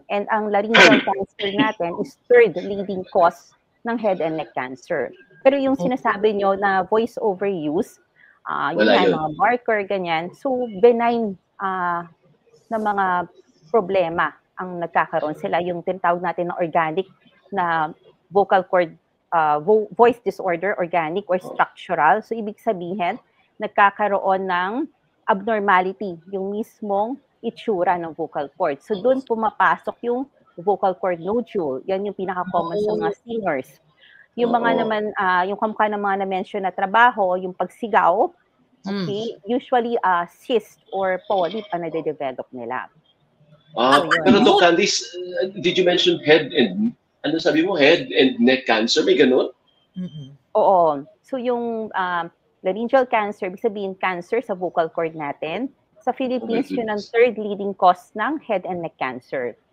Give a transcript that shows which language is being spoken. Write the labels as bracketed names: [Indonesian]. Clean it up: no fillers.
[English] And ang laryngeal cancer natin is third leading cause ng head and neck cancer. [Filipino] Pero yung sinasabi nyo na voice overuse, yung mga marker, ganyan, so benign na mga problema ang nagkakaroon sila. Yung tinatawag natin na organic na vocal cord, voice disorder, organic or structural. So ibig sabihin, nagkakaroon ng abnormality, yung mismong itsura ng vocal cord. So doon pumapasok yung vocal cord nodule. Yan yung pinaka-common sa mga singers. Yung mga naman, yung kamukha ng mga na-mention na trabaho, yung pagsigaw, okay, usually cyst or polyp ang nade-develop nila. [English] Pero Doc Candice, did you mention head and, [Filipino] ano sabi mo, [English] head and neck cancer? [Filipino] May ganun? Oo. So yung laryngeal cancer, ibig sabihin cancer sa vocal cord natin. [English] Sa Philippines, yun ang third leading cause ng head and neck cancer.